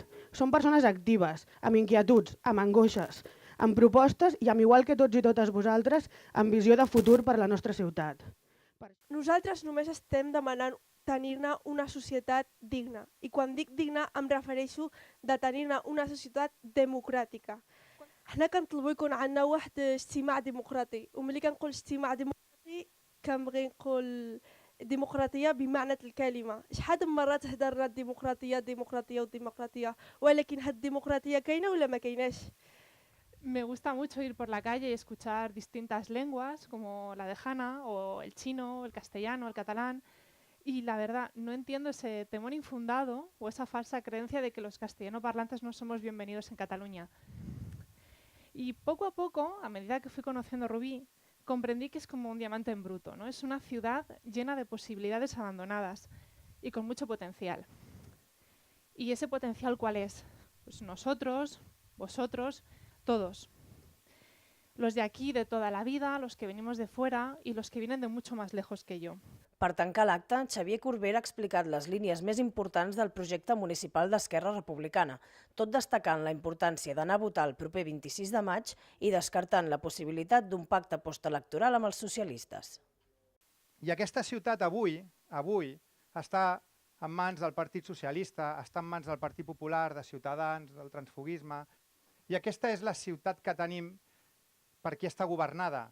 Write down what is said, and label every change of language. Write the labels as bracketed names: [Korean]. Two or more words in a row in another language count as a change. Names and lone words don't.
[Catalan] Som persones actives, amb inquietuds, amb angoixes, amb propostes i amb igual que tots i totes vosaltres, amb visió de futur per la nostra ciutat. Nosaltres només estem demanant tenir-ne una societat digna. I quan dic digna em refereixo de tenir-ne una societat democràtica. [Arabic] احنا كنطلبوا يكون عندنا واحد اجتماع ديمقراطي وملي كنقول اجتماع ديمقراطي كنبغي نقول ديمقراطيه بمعنى الكلمه. شحال من مره تهضرنا الديمقراطيه الديمقراطيه والديمقراطيه ولكن هاد الديمقراطيه كاينه ولا ما كايناش؟ [Spanish] Me gusta mucho ir por la calle y escuchar distintas lenguas como la de Hanna o el chino, el castellano, el catalán. Y la verdad, no entiendo ese temor infundado o esa falsa creencia de que los castellanoparlantes no somos bienvenidos en Cataluña. Y poco a poco, a medida que fui conociendo Rubí, comprendí que es como un diamante en bruto, ¿no? Es una ciudad llena de posibilidades abandonadas y con mucho potencial. ¿Y ese potencial cuál es? Pues nosotros, vosotros, todos. Los de aquí de toda la vida, los que venimos de fuera y los que vienen de mucho más lejos que yo. [Catalan] Per tancar l'acte, Xavier Corbera ha explicat les línies més importants del projecte municipal d'Esquerra Republicana, tot destacant la importància d'anar a votar el proper 26 de maig i descartant la possibilitat d'un pacte postelectoral amb els socialistes. I aquesta ciutat avui està en mans del Partit Socialista, està en mans del Partit Popular, de Ciutadans, del transfuguisme, i aquesta és la ciutat que tenim per qui està governada.